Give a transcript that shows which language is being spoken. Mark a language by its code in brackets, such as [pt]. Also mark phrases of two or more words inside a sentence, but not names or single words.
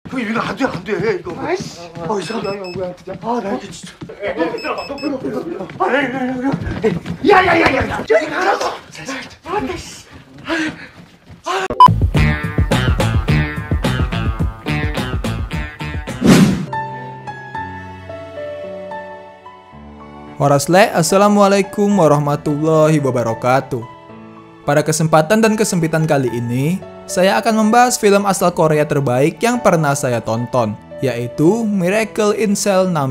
[ko] 이거 안 돼, 안 돼, 이거. 아이씨. 야, 왜안 뜨냐? 나 이게 진짜. 너 들어가, 너 들어가. 야. 저리 가라고. 아, 씨. [ar] Warasle, السلام عليكم ورحمة الله وبركاته. [id] Pada kesempatan dan kesempitan kali ini, saya akan membahas film asal Korea terbaik yang pernah saya tonton, yaitu Miracle in Cell No.